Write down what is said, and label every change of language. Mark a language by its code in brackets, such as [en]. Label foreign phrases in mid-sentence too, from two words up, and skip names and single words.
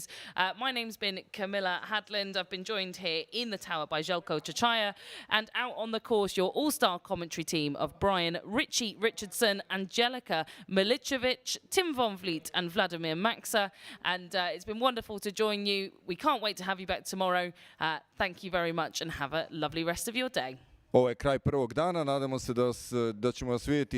[en] My name's been Camilla Hadland. I've been joined here in the tower by Željko Čačaja, and out on the course, your all-star commentary team of Brian Richie Richardson, Angelica Milicevic, Tim Von Vliet and Vladimir Maxa. And it's been wonderful to join you. We can't wait to have you back tomorrow. Thank you very much and have a lovely rest of your day. [hr] Ovo je kraj prvog dana, nadamo se da ćemo vas vidjeti